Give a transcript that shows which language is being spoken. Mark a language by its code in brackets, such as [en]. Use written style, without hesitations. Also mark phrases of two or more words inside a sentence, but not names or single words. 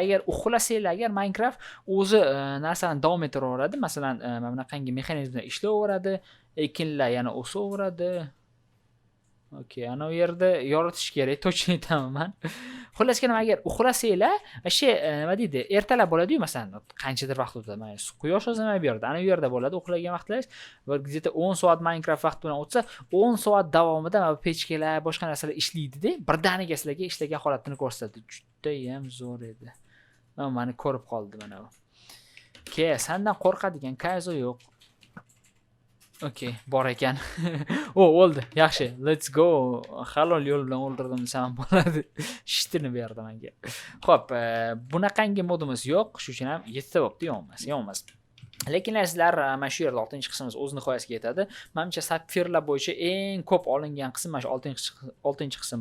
[uz] Agar uxlasanglar, agar Minecraft o'zi narsani davom ettiraveradi, masalan, mana bunaqangi mexanizmlar ishlayveradi, ekinlar yana o'saveradi. Ana u yerda yoritish kerak, точно aytaman. Xullas, agar uxlasanglar, nima deydi? Ertalab bo'ladi-yu, masalan, qanchadir vaqt o'tadi. Mana quyosh o'zimay bu yerda. Ana u yerda bo'ladi uxlagan vaqtlaringiz. Va где-то 10 soat Minecraft vaqt bilan o'tsa, 10 soat davomida mana pechkalar, boshqa narsalar ishlaydi-da, birdaniga sizlarga ishlagan holatini ko'rsatadi. Juda ham zo'r edi. Meni ko'rib qoldi mana bu. Sendan qo'rqadigan kayzo yo'q. Bor ekan. O'ldi. Yaxshi. [en] Let's go. [uz] Halol yo'l bilan o'ldirdim desam bo'ladi. Shitini berdi menga. Xo'p, bunaqangi modimiz yo'q. Shuning uchun ham 7 ta bo'pti, yonmas. Lekin sizlar mana shu yerda 6-qismimiz o'z nihoyasiga yetadi. Menimcha sapfirlar bo'yicha eng ko'p olingan qism mana shu 6-qism bo'ldi.